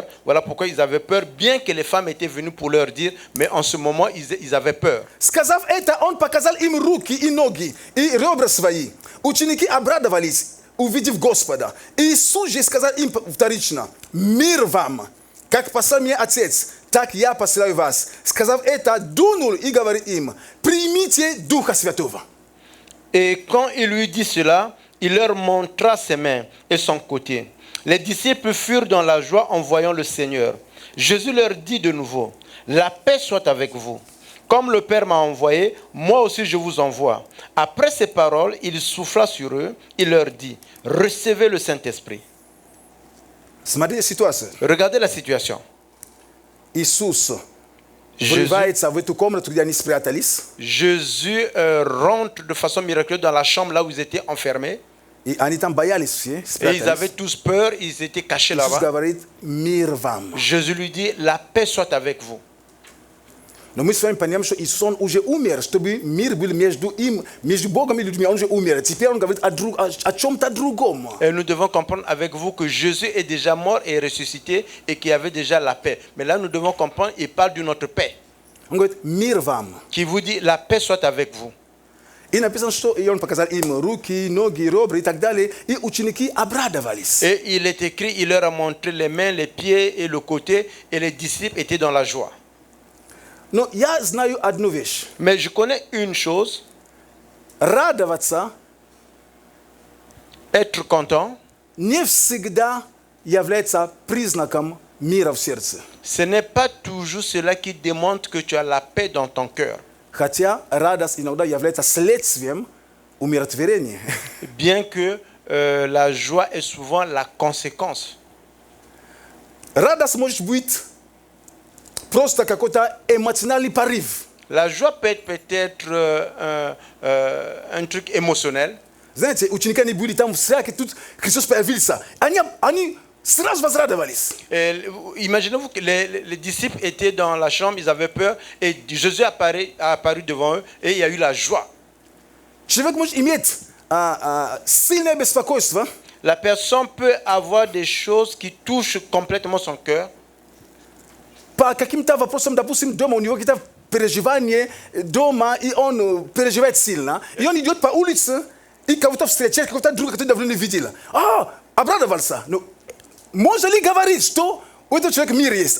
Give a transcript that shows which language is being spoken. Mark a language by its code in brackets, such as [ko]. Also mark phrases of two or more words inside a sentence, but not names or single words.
[fr] Voilà pourquoi ils avaient peur, bien que les femmes étaient venues pour leur dire, mais en ce moment, ils avaient peur. [ru] Сказав это, Он показал им руки и ноги, и ребра свои. Ученики обрадовались, увидев Господа. Иисус же сказал им вторично: мир вам! Как послал меня Отец, так я посылаю вас. Сказав это, дунул и говорит им: примите Духа Святого. [fr] Et quand il lui dit cela, il leur montra ses mains et son côté. Les disciples furent dans la joie en voyant le Seigneur. Jésus leur dit de nouveau: la paix soit avec vous. Comme le Père m'a envoyé, moi aussi je vous envoie. Après ces paroles, il souffla sur eux, il leur dit: recevez le Saint-Esprit. [ru] Смотрите ситуацию. [fr] Regardez la situation. [ru] Иисус [fr] Jésus, [ru] врывается в эту комнату, где они спрятались, [fr] Jésus rentre de façon miraculeuse dans la chambre là où ils étaient enfermés. [ru] и они там боялись все, [fr] Et ils [ru] спрятались. [fr] avaient tous peur, ils étaient cachés [ru] Иисус [fr] là-bas. [ru] говорит: мир вам. [fr] Jésus lui dit: la paix soit avec vous. [ru] Но мы с вами понимаем, что Иисус, Он уже умер, чтобы мир был между им, между Богом и людьми. Он уже умер. Теперь Он говорит о чем-то другом. [fr] Et nous devons comprendre avec vous que Jésus est déjà mort et ressuscité et qu'il y avait déjà la paix. Mais là, nous devons comprendre, il parle d'une autre paix. [ru] Он говорит: мир вам. [fr] Qui vous dit: la paix soit avec vous. [ru] И написано, что и Он показал им руки, ноги, ребра и так далее. И ученики обрадовались. [fr] Et il est écrit, il leur a montré les mains, les pieds et le côté, et les disciples étaient dans la joie. [ru] Но я знаю одну вещь. [fr] Mais je connais une chose, [ru] Радоваться [fr] être content, [ru] не всегда является признаком мира в сердце. [fr] ce n'est pas toujours cela qui démontre que tu as la paix dans ton cœur. [ru] Хотя радость иногда является следствием умиротворения. [fr] Bien que la joie est souvent la conséquence. [ru] Радость может быть просто какой-то эмоциональный порыв. [fr] La joie peut être peut-être un truc émotionnel. [ru] Знаете, ученики они были там в сраке, тут Христос появился. Они сразу возрадовались. [fr] Imaginez-vous que les disciples étaient dans la chambre, ils avaient peur, et Jésus a apparu devant eux, et il y a eu la joie. [ru] Человек может иметь сильное беспокойство, [fr] La personne peut avoir des choses qui touchent complètement son cœur. [ru] по каким-то вопросам, допустим, дома у него какие-то переживания дома, и он переживает сильно. И он идет по улице, и кого-то встречает, какого-то друга, который давно не видел. Обрадовался. Но можно ли говорить, что у этого человека мир есть?